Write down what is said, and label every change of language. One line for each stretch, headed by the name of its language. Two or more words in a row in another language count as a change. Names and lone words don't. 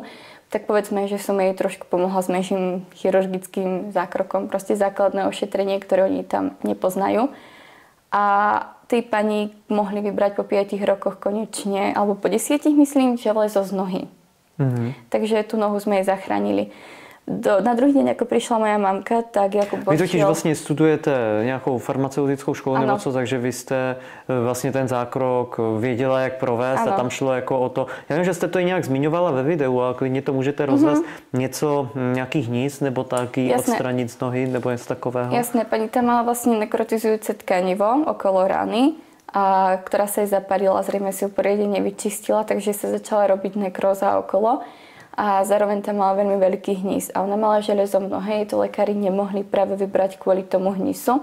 Slovak: Tak povedzme, že som jej trošku pomohla s menším chirurgickým zákrokom. Proste základné ošetrenie, ktoré oni tam nepoznajú. A tej pani mohli vybrať po 5 rokoch konečne, alebo po 10 myslím, železo z nohy. Takže tú nohu sme jej zachránili. Na druhý deň, ako prišla moja mamka, tak Jakub
Czech: Vy totiž vlastně studujete nějakou farmaceutickou školu nebo co, takže vy jste vlastně ten zákrok věděla, jak provést a tam šlo jako o to. Já vím, že jste to i nějak zmiňovala ve videu, ale klidně to můžete rozvést něco, nějaký hníz nebo taky odstranit z nohy nebo něco takového.
Slovak: Jasné, pani tam mala vlastne nekrotizujúce tkanivo okolo rany, ktorá sa jej zaparila, zrejme si ju poriadne nevyčistila, takže sa začala robiť nekróza okolo. A zároveň tam mala veľmi veľký hníz. A ona mala železo v nohe, to lekári nemohli práve vybrať kvôli tomu hnízu.